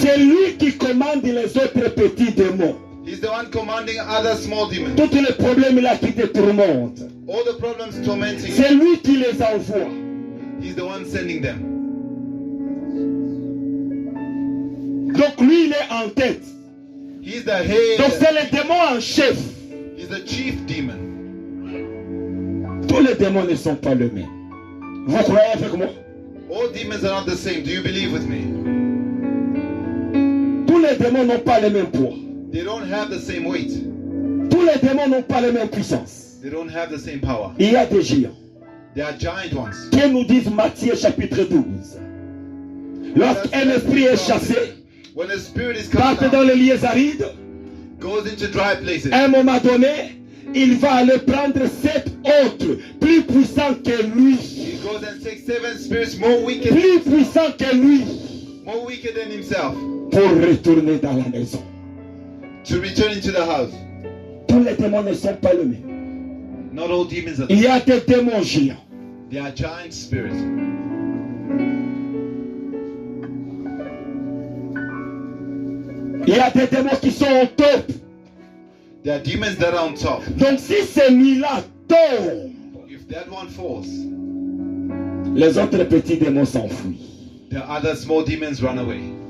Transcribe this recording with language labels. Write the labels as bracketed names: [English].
[French] C'est lui qui commande les autres petits démons. [English] He's the one commanding other small demons. [French] Tous les problèmes là qui te tourmentent, [English] All the problems tormenting. [French] c'est lui qui les envoie. [English] He's the one sending them. [French] Donc lui il est en tête. [English] He's the head. [French] Donc c'est le démon en chef. [English] He's the chief demon. [French] Tous les démons ne sont pas les mêmes. Vous croyez avec moi? [English] All demons are not the same. Do you believe with me? [French] Tous les démons n'ont pas le même poids. [English] They don't have the same weight. [French] Tous les démons n'ont pas la même puissance. [English] They don't have the same power. [French] Il y a des géants. [English] They are giant ones. [French] Que nous dit Matthieu chapitre 12. Lorsqu'un esprit est chassé, [English] When the spirit is [French] parte [English] cast [French] dans [English] out, [French] les lieux arides, [English] goes into dry places. [French] à un moment donné, il va aller prendre 7 autres, plus puissants que lui. [English] He goes and takes 7 spirits more wicked [French] Plus puissants que lui, [English] than himself [French] pour retourner dans la maison. [English] to return into the house. [French] Tous les démons ne sont pas les mêmes. [English] Not all demons are. [French] Il y a des démons géants. [English] They are giant spirits. [French] Il y a des démons qui sont au top. [English] There are demons that are on top. [French] Donc si ces nuits-là tombent, [English] If that one falls, [French] les autres petits démons s'enfuient. [English] the other small demons run away.